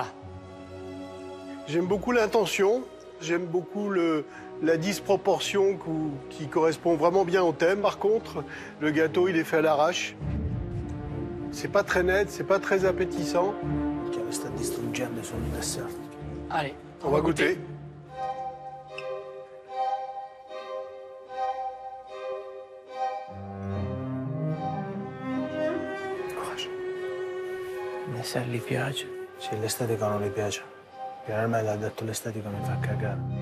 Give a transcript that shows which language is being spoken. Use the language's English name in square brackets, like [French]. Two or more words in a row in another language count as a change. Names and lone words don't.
[French] J'aime beaucoup l'intention, j'aime beaucoup la disproportion qui correspond vraiment bien au thème. Par contre, le gâteau, il est fait à l'arrache. C'est pas très net, c'est pas très appétissant. Allez, on va goûter. [Italian] Se gli piace. Sì, l'estetica non gli piace. Finalmente ha detto l'estetica mi fa cagare.